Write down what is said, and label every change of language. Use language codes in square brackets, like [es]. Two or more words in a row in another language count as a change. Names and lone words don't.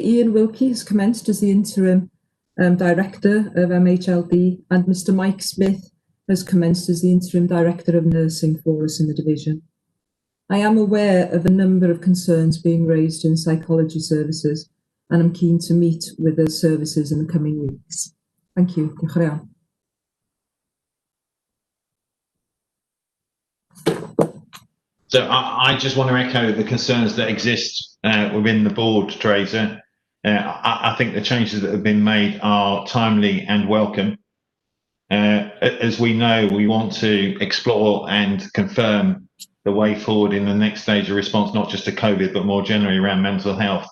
[en] Ian Wilkie has commenced as the interim director of MHLD, and Mr. Mike Smith has commenced as the interim director of nursing for us in the division. I am aware of a number of concerns being raised in psychology services, and I'm keen to meet with the services in the coming weeks. Thank you. [cy] Diolch yn fawr. [en] So I just want to echo the concerns that exist within the board, Tracer. I think the changes that have been made are timely and welcome. As we know, we want to explore and confirm the way forward in the next stage of response, not just to COVID, but more generally around mental health.